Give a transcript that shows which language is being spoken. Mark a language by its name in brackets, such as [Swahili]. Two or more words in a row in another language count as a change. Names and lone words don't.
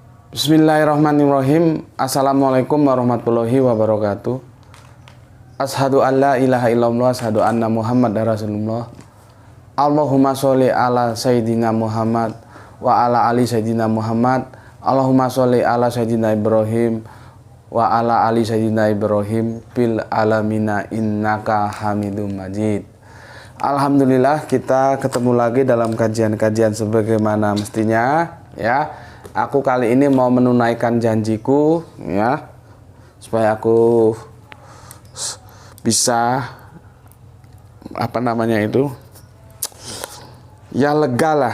[Arabic] بسم الله الرحمن الرحيم. السلام عليكم ورحمة الله وبركاته. أشهد أن لا إله إلا الله، أشهد أن محمدا رسول الله. اللهم صل على سيدنا محمد وعلى آل سيدنا محمد. اللهم صل على سيدنا إبراهيم وعلى آل سيدنا إبراهيم في العالمين إنك حميد مجيد. [Indonesian] Alhamdulillah, kita ketemu lagi dalam kajian-kajian sebagaimana mestinya, ya. Aku kali ini mau menunaikan janjiku, ya, supaya aku bisa ya lega lah.